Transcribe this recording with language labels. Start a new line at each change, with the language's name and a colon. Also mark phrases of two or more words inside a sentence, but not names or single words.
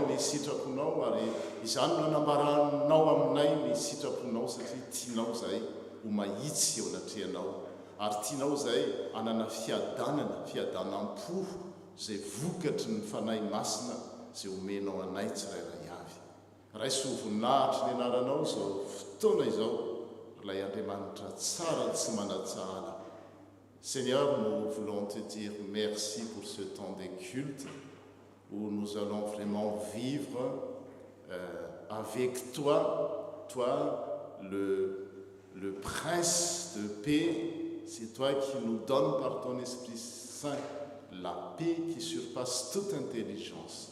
Malagasy: ny sitraponao ary izany no anambaranao aminay ny sitraponao satria tianao izay ho mahitsy eo anatrehanao ary tianao izay anana fiadanam-po izay vokatry ny fanahy masina izay omenao anay tsirairay avy raisy ho voninahitry ny anaranao izao fotoana izao lay Andriamanitra tsara tsy manatsahala.
French: Seigneur, nous voulons te dire merci pour ce temps de culte où nous allons vraiment vivre avec toi, le Prince de paix. C'est toi qui nous donnes par ton Esprit Saint la paix qui surpasse toute intelligence.